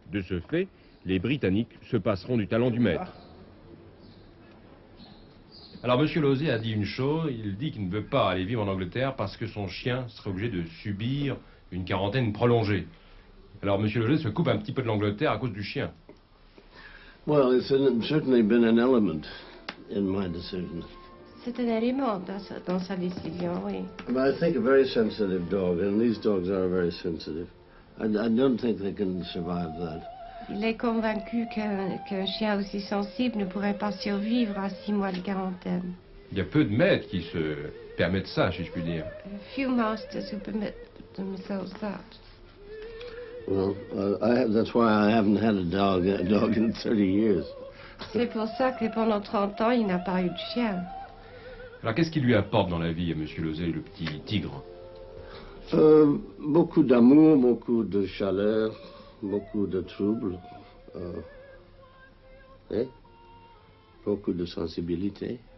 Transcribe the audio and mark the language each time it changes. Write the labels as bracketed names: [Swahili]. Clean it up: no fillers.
[French] De ce fait, les Britanniques se passeront du talent du maître. Alors, M. Losey a dit une chose, il dit qu'il ne veut pas aller vivre en Angleterre parce que son chien serait obligé de subir une quarantaine prolongée. Alors, M. Losey se coupe un petit peu de l'Angleterre à cause du chien. [English] Well, it's certainly been an element in my decision. [French] C'est un élément dans sa décision, oui. [English] But I think a very sensitive dog, and these dogs are very sensitive. I don't think they can survive that. [French] Il est convaincu qu'un chien aussi sensible ne pourrait pas survivre à 6 mois de quarantaine. Il y a peu de maîtres qui se permettent ça, si je puis dire. [English] Few masters who permit themselves that. Well, that's why I haven't had a dog in 30 years. [French] C'est pour ça que pendant 30 ans, il n'a pas eu de chien. Alors, qu'est-ce qui lui apporte dans la vie à M. Losey, le petit tigre? Beaucoup d'amour, beaucoup de chaleur, beaucoup de troubles, beaucoup de sensibilité.